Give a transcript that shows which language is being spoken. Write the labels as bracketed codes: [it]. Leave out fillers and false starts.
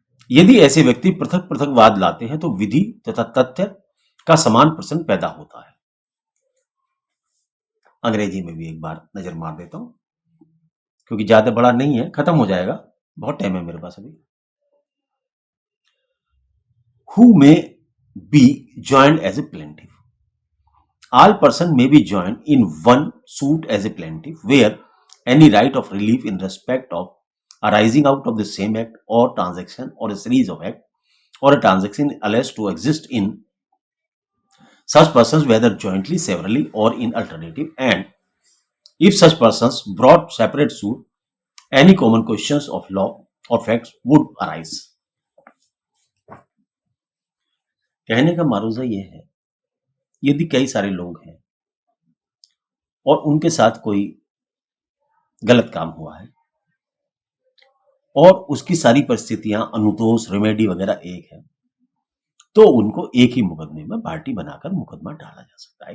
[hi] यदि ऐसे व्यक्ति पृथक पृथक वाद लाते हैं तो विधि तथा तथ्य का समान प्रश्न पैदा होता है। अंग्रेजी में भी एक बार नजर मार देता हूं, क्योंकि ज्यादा बड़ा नहीं है, खत्म हो जाएगा, बहुत टाइम है मेरे पास अभी। [en] Who may be joined as a plaintiff? All person may be joined in one suit as a plaintiff, where any right of relief in respect of arising out of the same act or transaction or a series of act or a transaction alleged to exist in such persons, whether jointly, severally, or in alternative, and if such persons brought separate suit, any common questions of law or facts would arise. [hi] कहने का मारूजा यह है, यदि कई सारे लोग हैं और उनके साथ कोई गलत काम हुआ है और उसकी सारी परिस्थितियां अनुतोष रेमेडी वगैरह एक है, तो उनको एक ही मुकदमे में पार्टी बनाकर मुकदमा डाला जा सकता है।